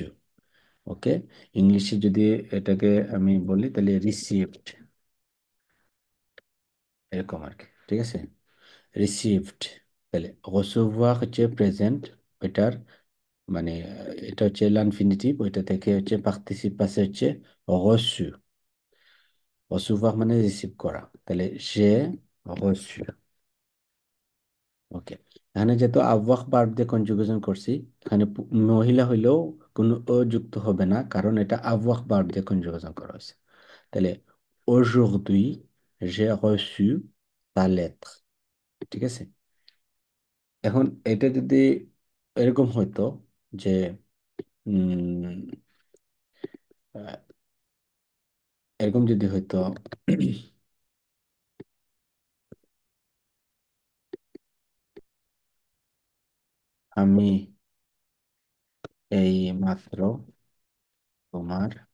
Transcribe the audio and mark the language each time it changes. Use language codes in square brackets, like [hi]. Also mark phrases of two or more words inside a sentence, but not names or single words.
[bn] ওকে, ইংলিশে যদি এটাকে আমি বলি তাহলে রিসিভড, এরকম আর কি। ঠিক আছে, রিসিভড। তাহলে recevoir হচ্ছে প্রেজেন্ট, ওইটার মানে এটা হচ্ছে l'infinitive, ওইটা থেকে হচ্ছে [fr] participe passé [bn] হচ্ছে reçu। recevoir মানে রিসিভ করা, তাহলে সে reçu। ওকে, এখানে যেহেতু avoir ভার্ব দিয়ে কনজুগেশন করছি, এখানে মহিলা হইলেও কোনো ও যুক্ত হবে না, কারণ এটা avoir ভার্ব দিয়ে কনজুগেশন করা হয়েছে। [fr] তাহলে aujourd'hui j'ai reçu ta lettre। [bn] ঠিক আছে। এখন এটা যদি এরকম হইতো যে উম, আহ, এরকম যদি হইতো আমি এই মাত্র তোমার